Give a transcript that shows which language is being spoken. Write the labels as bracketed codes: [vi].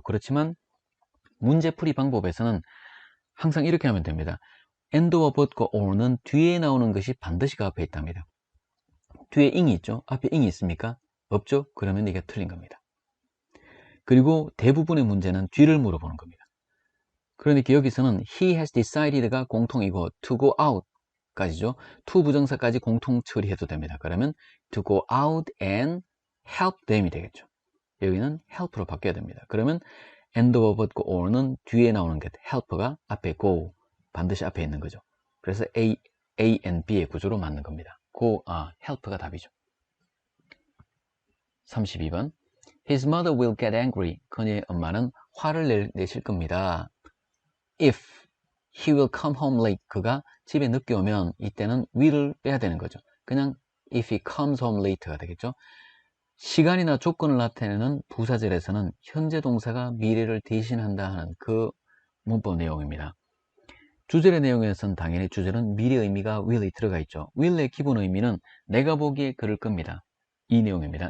[ko] 그렇지만 문제풀이 방법에서는 항상 이렇게 하면 됩니다. and와 but과 or는 뒤에 나오는 것이 반드시 그 앞에 있답니다. 뒤에 ing이 있죠? 앞에 ing이 있습니까? 없죠? 그러면 이게 틀린 겁니다. 그리고 대부분의 문제는 뒤를 물어보는 겁니다. 그러니까 여기서는 [en] he has decided [ko] 가 공통이고 to go out 까지죠. to 부정사까지 공통 처리해도 됩니다. 그러면 [en] to go out and help them [ko] 이 되겠죠. 여기는 help로 바뀌어야 됩니다. 그러면 and와 but과 or는 뒤에 나오는 게 help가 앞에 go, 반드시 앞에 있는 거죠. 그래서 A and B의 구조로 맞는 겁니다. help가 답이죠. [en] 32번 His mother will get angry. [ko] 그녀의 엄마는 화를 내실 겁니다. [en] If he will come home late. [ko] 그가 집에 늦게 오면 이때는 will을 빼야 되는 거죠. 그냥 [en] if he comes home late [ko] 가 되겠죠. 시간이나 조건을 나타내는 부사절에서는 현재 동사가 미래를 대신한다 하는 그 문법 내용입니다. 주절의 내용에서는 당연히 주절은 미래 의미가 will이 들어가 있죠. will의 기본 의미는 내가 보기에 그럴 겁니다. 이 내용입니다.